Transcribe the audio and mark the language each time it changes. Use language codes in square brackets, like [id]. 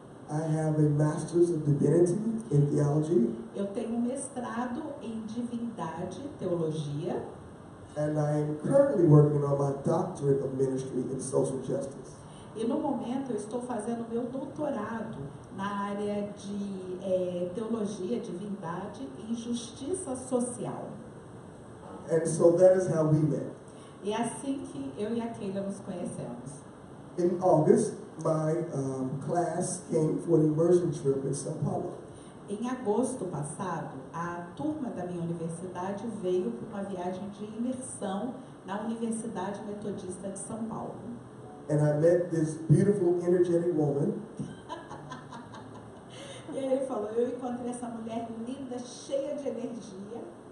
[en] I have a master's of divinity in theology. [pt] Eu tenho um mestrado em divindade, teologia. [en] And I am currently working on my doctorate of ministry in social justice. [pt] E no momento eu estou fazendo meu doutorado na área de teologia, divindade e justiça social. [en] And so that is how we met. [pt] E é assim que eu e a Keila nos conhecemos. [en] In August, my class came for an immersion trip in São Paulo. [pt] Em agosto passado, a turma da minha universidade veio para uma viagem de imersão na Universidade Metodista de São Paulo. [en] And I met this beautiful, energetic woman. [pt] E aí ele falou, eu encontrei essa mulher linda, cheia de energia.